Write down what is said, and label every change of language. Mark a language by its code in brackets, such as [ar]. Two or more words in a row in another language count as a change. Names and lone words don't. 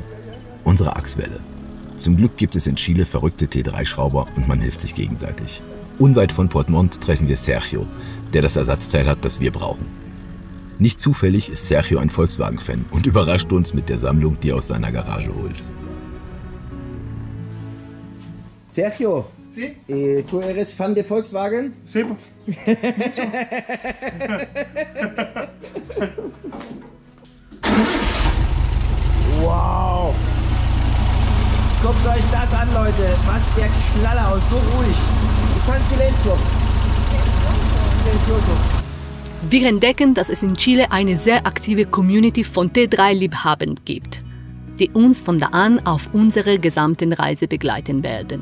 [de] Unsere Achswelle. Zum Glück gibt es in Chile verrückte T3-Schrauber und man hilft sich gegenseitig. Unweit von Port Montt treffen wir Sergio, der das Ersatzteil hat, das wir brauchen. Nicht zufällig ist Sergio ein Volkswagen-Fan und überrascht uns mit der Sammlung, die er aus seiner Garage holt. [es] Sergio, Sí. ¿tú eres fan de Volkswagen? Sí. Wow! [de] Guckt euch das an, Leute. Was der Knaller und so ruhig. Ich fand Silencio. Wir entdecken, dass es in Chile eine sehr aktive Community von T3-Liebhabern gibt, die uns von da an auf unserer gesamten Reise begleiten werden.